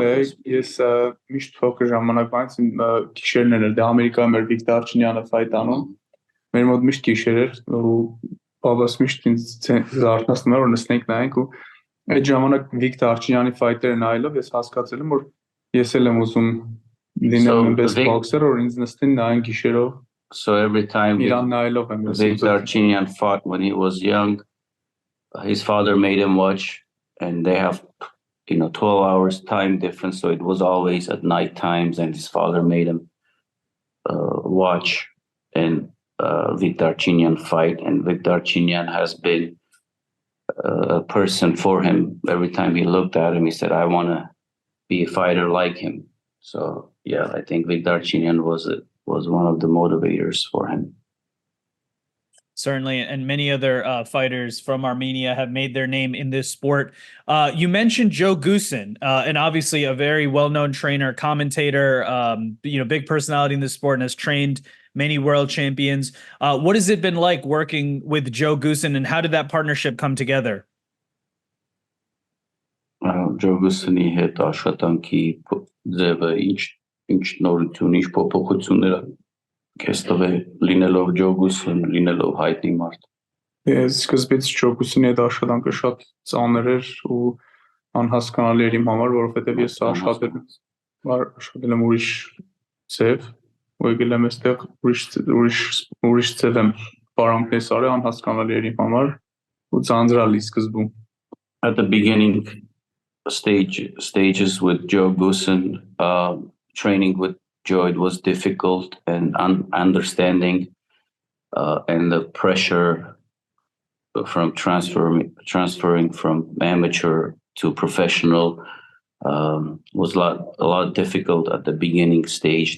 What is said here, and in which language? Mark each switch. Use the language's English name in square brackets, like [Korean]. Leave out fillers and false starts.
[Armenian] եղել։ Ես միշտ փոքր ժամանակվանից գիշերներ էր, դե Ամերիկայում էր Վիկտոր Արչինյանը ֆայթ անում, մեր մոտ միշտ գիշեր էր, ու բաբաս միշտ ինձ զարթացնում էր, որ նստենք նայենք, ու այդ ժամանակ Վիկտոր Արչինյանի ֆայթերը նայելով ես հասկացել եմ, որ ես էլ եմ ուզում լինել այնպես բոքսեր, որ ինձ նստին նայեն գիշերով։ [English] So every time Victor Archinian fought when he was young, his father made him watch, and they have 12 hours time difference, so it was always at night times, and his father made him watch and Victor Archinian fight, and Victor Archinian has been a person for him. Every time he looked at him, he said, I want to be a fighter like him. So yeah, I think Victor Archinian was one of the motivators for him. Certainly, and many other fighters from Armenia have made their name in this sport. You mentioned Joe Goosen, and obviously a very well-known trainer, commentator, big personality in this sport, and has trained many world champions. What has it been like working with Joe Goosen, and how did that partnership come together? [Armenian] Joe Goosen-ի հետ աշխատանքի ձևը ինչ նորություն, ինչ փոփոխություններ քեզ տվել լինելով Joe Goosen, լինելով հայտնի մարդ։ Ես սկզբից Joe Goosen-ի հետ աշխատանքը շատ ծանր էր ու անհասկանալի էր իմ համար, որովհետև ես աշխատել եմ ուրիշ ձև, ու եկել եմ այստեղ ուրիշ ձև եմ պարանքներ արել, անհասկանալի էր իմ համար ու ծանրալի սկզբում։ [English] At the beginning stages with Joe Goosen, training with Joe, it was difficult and understanding, and the pressure from transferring from amateur to professional was a lot difficult at the beginning stage.